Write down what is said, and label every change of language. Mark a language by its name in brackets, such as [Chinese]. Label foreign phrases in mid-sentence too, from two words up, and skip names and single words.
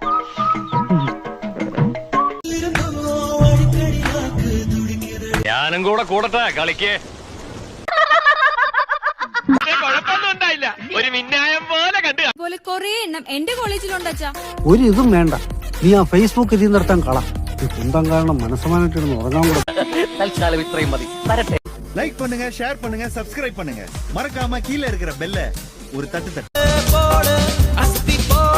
[Malayalam] ഞാനും കൂടെ കൂടട്ടെ കളിക്കേ. കുഴപ്പമൊന്നും ഉണ്ടായില്ല. ഒരു മിന്നായം പോലെ കണ്ടു. പോലെ കുറെ എണ്ണം എന്റെ കോളേജിലുണ്ടാ. ഒരു ഇതും വേണ്ട. നീ ആ ഫേസ്ബുക്ക് ഇതിൽ നിർത്താൻ കള. കുന്തം കാരണം മനസ്സമാനായിട്ടിരുന്ന് ഉറങ്ങാൻ കൂടെ. തൽക്കാലം ഇത്രയും മതി. വരട്ടെ. [Tamil] லைக் பண்ணுங்க, ஷேர் பண்ணுங்க, சப்ஸ்கிரைப் பண்ணுங்க. மறக்காம கீழ இருக்கிற பெல்ல ஒரு தட்டு தட்டு.